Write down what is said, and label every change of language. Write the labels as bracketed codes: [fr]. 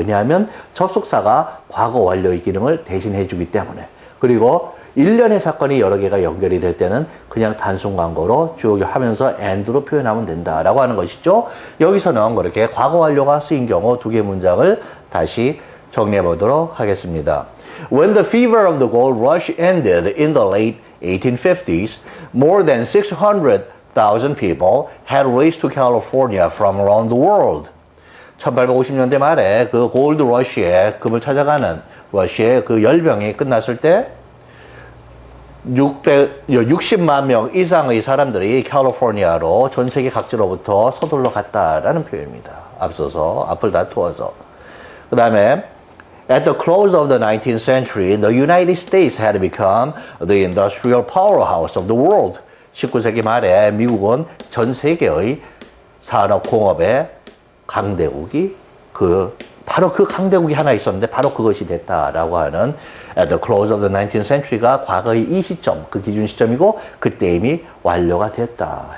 [ko] 왜냐하면 접속사가 과거 완료의 기능을 대신해 주기 때문에. 그리고 일련의 사건이 여러 개가 연결이 될 때는 그냥 단순 광고로 쭉 하면서 and로 표현하면 된다라고 하는 것이죠. 여기서는 그렇게 과거 완료가 쓰인 경우 두 개 문장을 다시 정리해 보도록 하겠습니다. [en] When the fever of the gold rush ended in the late 1850s, more than 600,000 people had raced to California from around the world. [ko] 1850년대 말에 그 골드 러시의 금을 찾아가는 러시의 그 열병이 끝났을 때 60만 명 이상의 사람들이 캘리포니아로 전 세계 각지로부터 서둘러 갔다라는 표현입니다. 앞서서 앞을 다투어서. 그 다음에 [en] At the close of the 19th century, the United States had become the industrial powerhouse of the world. [ko] 19세기 말에 미국은 전 세계의 산업공업의 강대국이 바로 그 강대국이 하나 있었는데 바로 그것이 됐다라고 하는 [en] at the close of the 19th century [ko] 가 과거의 이 시점, 그 기준 시점이고 그때 이미 완료가 됐다.